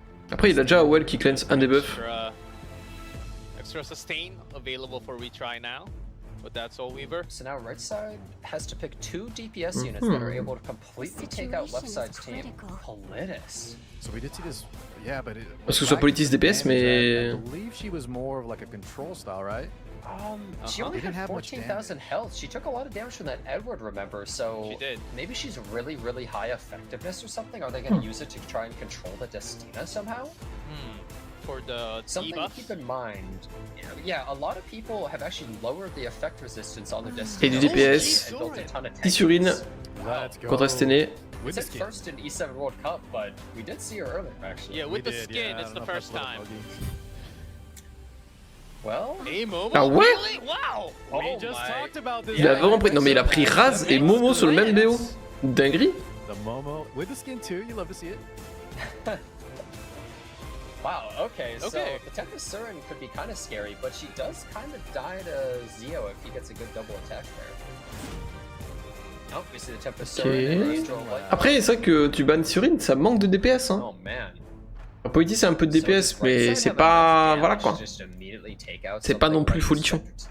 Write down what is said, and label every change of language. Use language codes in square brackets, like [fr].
[fr] Après il a déjà AOL qui cleanse un debuff. [en] Extra sustain available for retry now. With that Soul Weaver. So now right side has to pick 2 DPS units that are able to completely take out left side's team. Politis. So we did see this, yeah, but [fr] parce que ce soit Politis DPS, mais [en] I believe she was more of like a control style, right? She only had 14,000 health. She took a lot of damage from that Edward, remember? So maybe she's really high effectiveness or something. Are they going to use it to try and control the Destina somehow? For the something to keep in mind. Yeah, a lot of people have actually lowered the effect resistance on their Destina. [fr] Et du DPS, 10 sur une contre STN. [en] It's at first in E7 World Cup, but we did see her earlier actually. Yeah, with the skin, it's the first time. Well, [fr] ah ouais? [en] Wow! We just talked about this. [fr] Il a vraiment pris. Non mais il a pris Raz et Momo sur le même BO. Dinguerie. [en] The Momo with the skin too. You love to see it. Wow, okay, so the Tempest Surin could be kind of scary, but she does kind of die to Zio if he gets a good double attack there. Oh, we see the Tempest Surin and Angel Light. [fr] Après, c'est vrai que tu bannes Surin, ça manque de DPS. Hein. [en] Oh man. [fr] Politis c'est un peu de DPS, mais c'est pas. Voilà quoi. C'est pas non plus folichon.